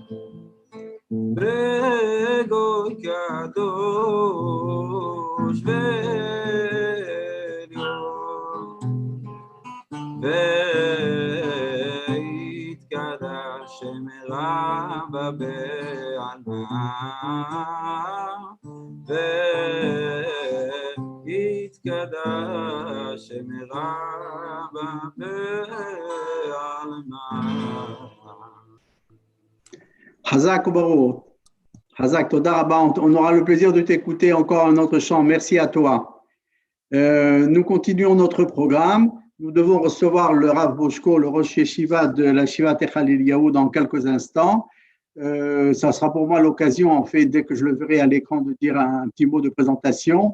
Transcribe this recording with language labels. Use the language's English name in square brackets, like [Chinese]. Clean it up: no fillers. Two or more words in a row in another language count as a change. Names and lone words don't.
[Hebrew] בגוי קדוש ועליון והתקדש שם רבה בעלמא והתקדש שם רבה בעלמא. חזק וברוך. חזק, תודה רבה, [French] on aura le plaisir de t'écouter encore un autre chant. Merci à toi. Nous continuons notre programme. Nous devons recevoir le Rav Boshko, le [Hebrew] ראש ישיבה [French] de la Shiva Techal Eliyahu dans quelques instants. Ça sera pour moi l'occasion, en fait, dès que je le verrai à l'écran, de dire un petit mot de présentation.